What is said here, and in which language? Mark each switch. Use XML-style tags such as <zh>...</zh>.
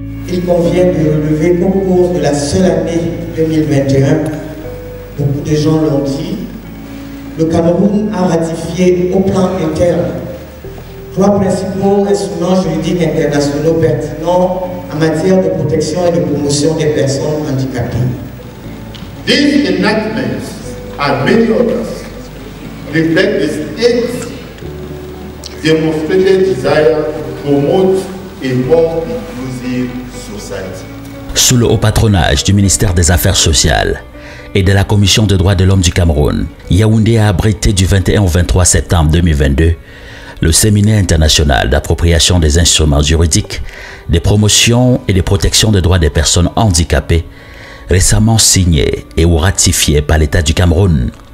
<fr>il convient de relever qu'au cours de la seule année 2021, beaucoup de gens l'ont dit, le Cameroun a ratifié au plan interne 3 principaux instruments juridiques internationaux pertinents en matière de protection et de promotion des personnes handicapées.</fr> <en>These enactments and many others reflect the state's demonstrated desire to promote a more inclusive society.</en> <fr>Sous le haut patronage du ministère des Affaires sociales et de la Commission des droits de l'homme du Cameroun, Yaoundé a abrité du 21 au 23 septembre 2022 le séminaire international d'appropriation des instruments juridiques, de promotion et de protection des droits des personnes handicapées, récemment signé et ou ratifié par l'État du Cameroun.</fr>